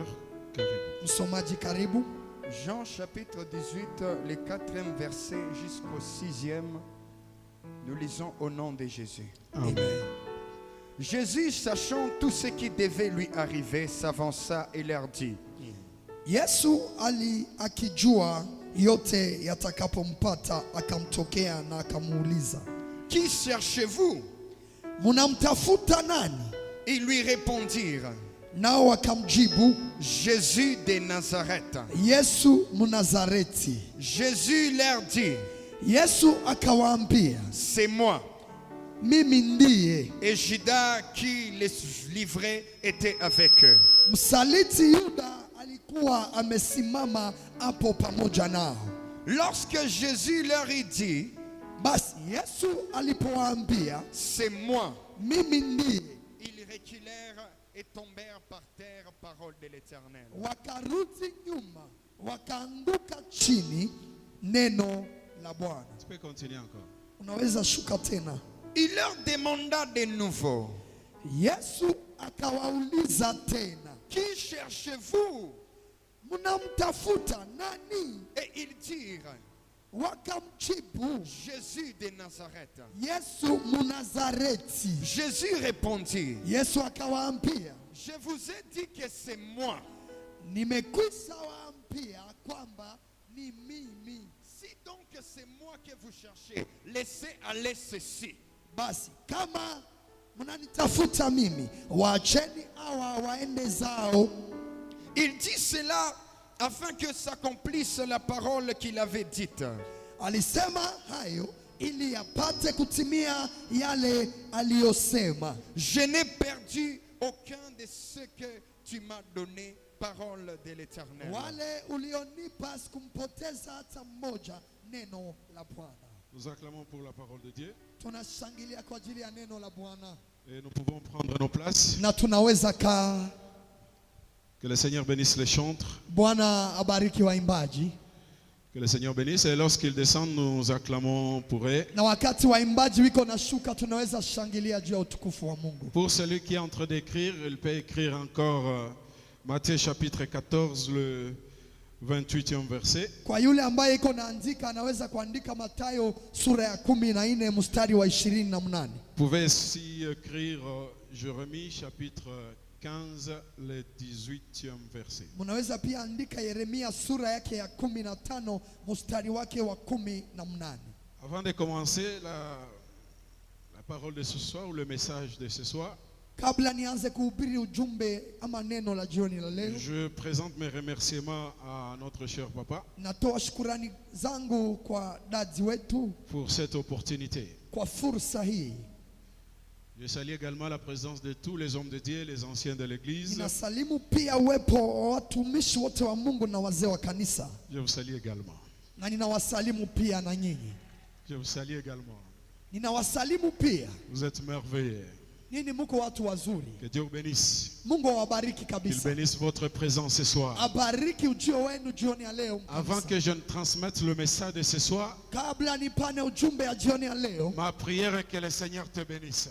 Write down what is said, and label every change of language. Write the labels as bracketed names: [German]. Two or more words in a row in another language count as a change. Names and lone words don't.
[Swahili] karibu. [French] Jean chapitre 18, le 4e verset jusqu'au 6e. Nous lisons au nom de Jésus. Amen. Jésus, sachant tout ce qui devait lui arriver, s'avança et leur dit: [Swahili] Yesu akijua yote yatakapompata akamtokea na akamuuliza, [French] qui cherchez-vous? [Swahili] Munamtafuta nani? [French] Ils lui répondirent: [Swahili] Nao akamjibu, [French] Jésus de Nazareth. [Swahili] Yesu Mnazareti. [French] Jésus leur dit: [Swahili] Yesu akawaambia, [French] c'est moi. [Swahili] Mimi ndiye. [French] Et Judas qui les livrait était avec eux. [Swahili] Msaliti Yuda alikuwa amesimama hapo pamoja nao. [French] Lorsque Jésus leur eut dit, [Swahili] basi Yesu alipowaambia, [French] c'est moi, [Swahili] mimi ndiye, [French] ils reculèrent et tombèrent par terre, parole de l'Éternel. [Swahili] Wakarudi nyuma, wakaanguka chini, neno la Bwana. [French] Tu peux continuer encore. [Swahili] Unaweza shuka tena. [French] Il leur demanda de nouveau, [Swahili] Yesu akawauliza tena, [French] qui cherchez-vous? [Swahili] Mnamtafuta nani? [French] Et ils dirent, [Swahili] wakamjibu [French] Jésus de Nazareth. [Swahili] Yesu Mnazareti. [French] Jésus répondit, [Swahili] Yesu akawaambia, [French] je vous ai dit que c'est moi. [Swahili] nimekwisha waambia kwamba ni mimi. [French] Si donc c'est moi que vous cherchez, laissez aller ceci. [Swahili] Basi kama mnanitafuta mimi, waacheni hawa waende zao. [French] Il dit cela afin que s'accomplisse la parole qu'il avait dite. [Swahili] Alisema hayo ili yapate kutimia yale aliyosema. [French] Je n'ai perdu aucun de ce que tu m'as donné, parole de l'Éternel. [Swahili] Wale ulionipa sikumpoteza hata mmoja, neno la Bwana. [French] Nous acclamons pour la parole de Dieu. [Swahili] Tunashangilia kwa ajili ya neno la Bwana. [French] Et nous pouvons prendre nos places. [Swahili] Na tunaweza kaa. [French] Que le Seigneur bénisse les chantres. [Swahili] Bwana abariki waimbaji. [French] Que le Seigneur bénisse. Et lorsqu'ils descendent, nous acclamons pour eux. [Swahili] Na wakati waimbaji wiko na shuka, tunaweza shangilia juu ya utukufu wa Mungu. [French] Pour celui qui est en train d'écrire, il peut écrire encore Matthieu chapitre 14, le 28e verset. [Swahili] Kwa yule ambaye iko naandika, anaweza kuandika Mathayo sura ya 14 mstari wa 28. [French] Vous pouvez aussi écrire Jérémie chapitre 15, le 18e verset. [Swahili] Mnaweza pia andika Yeremia sura yake ya 15 mstari wake wa 18. [French] Avant de commencer la parole de ce soir ou le message de ce soir, [Swahili] kabla nianze kuhubiri ujumbe ama neno la jioni la leo, [French] je présente mes remerciements à notre cher papa [Swahili] natoa shukrani zangu kwa dadi wetu [French] pour cette opportunité. [Swahili] kwa fursa hii. [French] Je salue également la présence de tous les hommes de Dieu, les anciens de l'église. [Swahili] Ninasalimu pia uwepo wa watumishi wote wa Mungu na wazee wa kanisa. [French] Je vous salue également. [Swahili] Na ninawasalimu pia na nyinyi. [French] Je vous salue également. [Swahili] Ninawasalimu pia. [French] Vous êtes merveilleux. [Swahili] Nini muko watu wazuri. [French] Que Dieu vous bénisse. [Swahili] Mungu awabariki [French] Qu'il [Swahili] kabisa. [French] bénisse votre présence ce soir. [Swahili] Abariki ujio wenu jioni ya leo. [French] Avant que je ne transmette le message de ce soir, [Swahili] kabla nipane ujumbe ya jioni ya leo, [French] ma prière est que le Seigneur te bénisse.